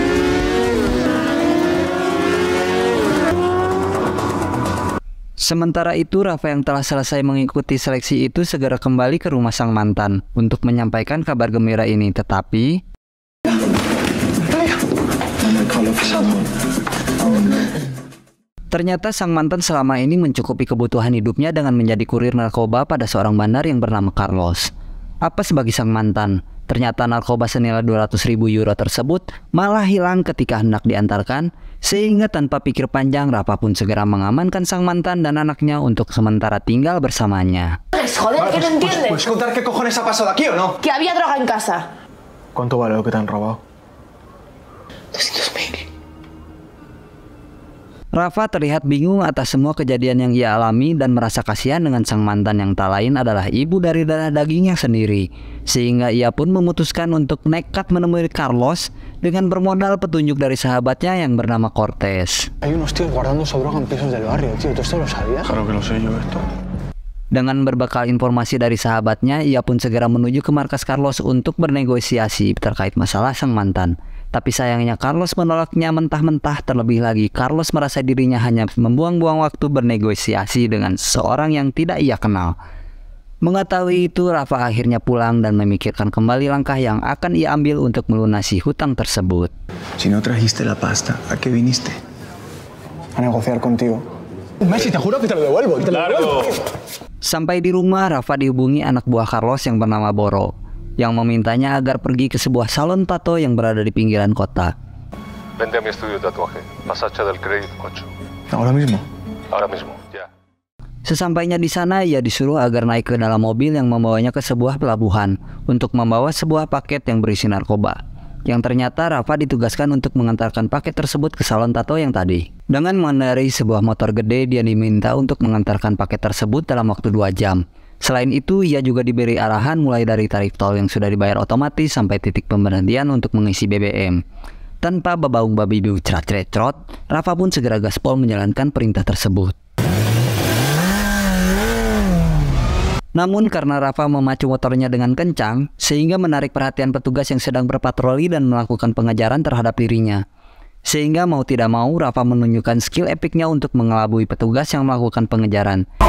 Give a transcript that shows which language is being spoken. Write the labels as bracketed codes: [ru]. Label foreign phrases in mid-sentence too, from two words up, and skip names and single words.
[id] Sementara itu, Rafa yang telah selesai mengikuti seleksi itu segera kembali ke rumah sang mantan untuk menyampaikan kabar gembira ini, tetapi ternyata sang mantan selama ini mencukupi kebutuhan hidupnya dengan menjadi kurir narkoba pada seorang bandar yang bernama Carlos. Apa sebagai sang mantan, ternyata narkoba senilai 200.000 euro tersebut malah hilang ketika hendak diantarkan, sehingga tanpa pikir panjang Rafa pun segera mengamankan sang mantan dan anaknya untuk sementara tinggal bersamanya. [es] Joder, que no entiendes. ¿Puedes contar qué cojones ha pasado aquí o no? Que había droga en casa. ¿Cuánto vale lo que te han robado? 200.000. [id] Rafa terlihat bingung atas semua kejadian yang ia alami dan merasa kasihan dengan sang mantan yang tak lain adalah ibu dari darah dagingnya sendiri. Sehingga ia pun memutuskan untuk nekat menemui Carlos dengan bermodal petunjuk dari sahabatnya yang bernama Cortés. [es] Hay unos tíos guardando su droga en pisos del barrio, tío. ¿Tú esto lo sabías? Claro que lo sé yo esto. [id] Dengan berbekal informasi dari sahabatnya, ia pun segera menuju ke markas Carlos untuk bernegosiasi terkait masalah sang mantan. Tapi sayangnya Carlos menolaknya mentah-mentah. Terlebih lagi, Carlos merasa dirinya hanya membuang-buang waktu bernegosiasi dengan seseorang yang tidak ia kenal. Mengetahui itu, Rafa akhirnya pulang dan memikirkan kembali langkah yang akan ia ambil untuk melunasi hutang tersebut. [es] Si no trajiste la pasta, ¿a qué viniste? A negociar contigo. Messi, te juro que te lo devuelvo. [id] Sampai di rumah, Rafa dihubungi anak buah Carlos yang bernama Boro, yang memintanya agar pergi ke sebuah salon tato yang berada di pinggiran kota. [es] Vente a mi estudio de tatuaje, Pasaje del Crédito 8. ¿Ahora mismo? Ahora mismo, ya. [id] Sesampainya di sana, ia disuruh agar naik ke dalam mobil yang membawanya ke sebuah pelabuhan untuk membawa sebuah paket yang berisi narkoba. Yang ternyata Rafa ditugaskan untuk mengantarkan paket tersebut ke salon tato yang tadi. Dengan mengendarai sebuah motor gede, dia diminta untuk mengantarkan paket tersebut dalam waktu 2 jam. Selain itu, ia juga diberi arahan mulai dari tarif tol yang sudah dibayar otomatis sampai titik pemberhentian untuk mengisi BBM. Tanpa babaung babi biu cerat-cerat, Rafa pun segera gaspol menjalankan perintah tersebut. Namun karena Rafa memacu motornya dengan kencang, sehingga menarik perhatian petugas yang sedang berpatroli dan melakukan pengejaran terhadap dirinya. Sehingga mau tidak mau, Rafa menunjukkan skill epiknya untuk mengelabui petugas yang melakukan pengejaran.